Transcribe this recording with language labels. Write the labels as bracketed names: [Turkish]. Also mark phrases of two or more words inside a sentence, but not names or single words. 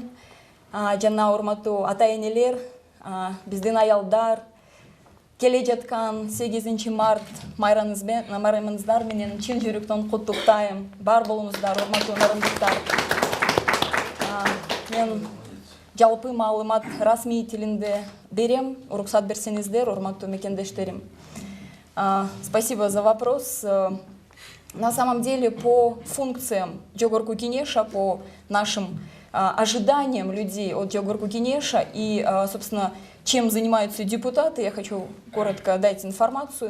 [Kyrgyz] Жана урматтуу ата-энелер, биздин аялдар, келе жаткан 8 март майрамыңыздар менен чын жүрөктөн куттуктайм. Бар болуңуздар, урматтуу нарындыктар. Мен жалпы маалымат расмий тилинде берем, уруксат берсеңиздер, урматтуу мекендештерим. [Russian] Спасибо за вопрос. На самом деле, по функциям Жогорку Кеңеша, по нашим ожиданиям людей от Жогорку Кеңеша и, собственно, чем занимаются депутаты, я хочу коротко дать информацию.